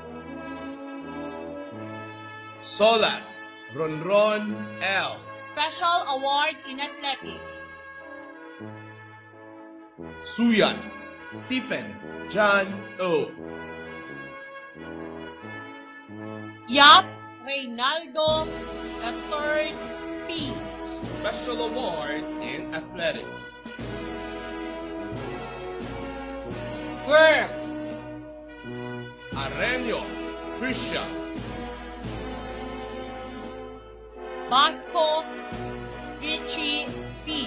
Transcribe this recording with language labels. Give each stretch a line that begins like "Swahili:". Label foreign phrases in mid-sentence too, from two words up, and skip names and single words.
English: Solas Ronron L. Special Award in Athletics. Suyat Stephen John O. Yap Reynaldo III P. Special Award in Athletics. Girls. Areño Trisha. Basco Vichy P.